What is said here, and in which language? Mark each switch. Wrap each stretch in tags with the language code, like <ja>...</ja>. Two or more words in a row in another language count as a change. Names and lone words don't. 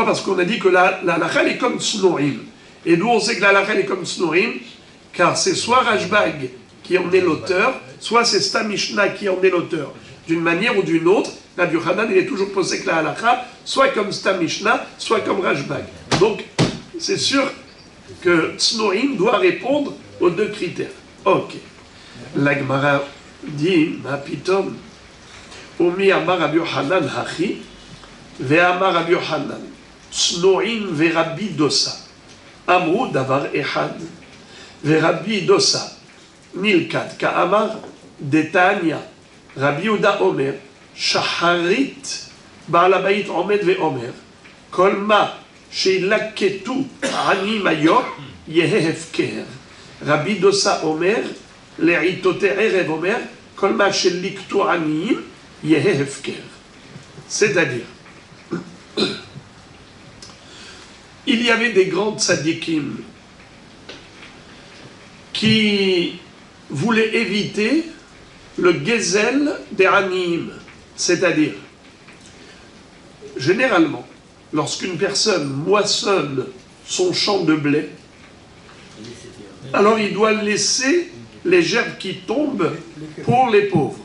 <fr>Parce qu'on a dit que la halakha est comme Tznoïm. Et nous on sait que la halakha est comme Tznoïm, car c'est soit Rashbag qui en est l'auteur, soit c'est</fr> <he>סתם משנה</he> <fr>qui en est l'auteur. D'une manière ou d'une autre, Rabbi Yochanan, il est toujours posé que la halakha, soit comme</fr> <he>סתם משנה,</he> <fr>soit comme Rashbag. Donc, c'est sûr que Tznoïm doit répondre aux deux critères. Ok. La Gemara dit,</fr> <he>מה פתאום ומי אמר רבי יוחנן הכי ואמר רבי יוחנן צנועים ורבי דוסא אמרו דבר אחד, ורבי דוסה נלכד כאמר דתניא רבי יהודה אומר שחרית בעל הבית עומד ואומר כל מה שילקטו עניים היום יהא הפקר. רבי דוסה אומר לעיתותי ערב אומר כל מה שליקטו עניים יהא הפקר.</he> <fr>C'est-à-dire, il y avait des grands tzadikim qui voulait éviter le gezel des anim, c'est-à-dire, généralement, lorsqu'une personne moissonne son champ de blé, alors il doit laisser les gerbes qui tombent pour les pauvres.</fr>